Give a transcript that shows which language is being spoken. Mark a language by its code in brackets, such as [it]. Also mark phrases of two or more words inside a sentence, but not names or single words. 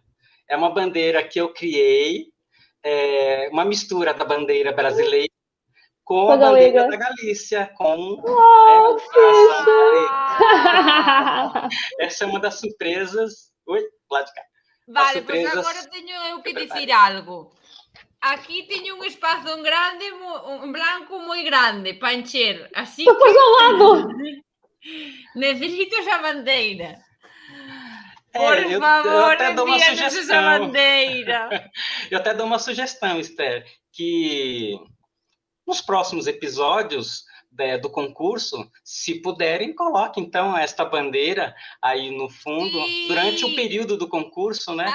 [pt] É uma bandeira que eu criei, uma mistura da bandeira brasileira com a bandeira da Galícia, com essa é uma das surpresas. Oi, lá de cá. [gl] Vale, pois agora tenho eu que dizer algo. Aquí teño un espazo grande, un blanco moi grande para encher, así que... Pois ao lado! Necesito esa bandeira. Por favor, [pt] eu até dou uma envia-nos essa bandeira. Eu até dou uma sugestão, Esther, que nos próximos episódios do concurso, se puderem, coloque então esta bandeira aí no fundo, durante o período do concurso, né?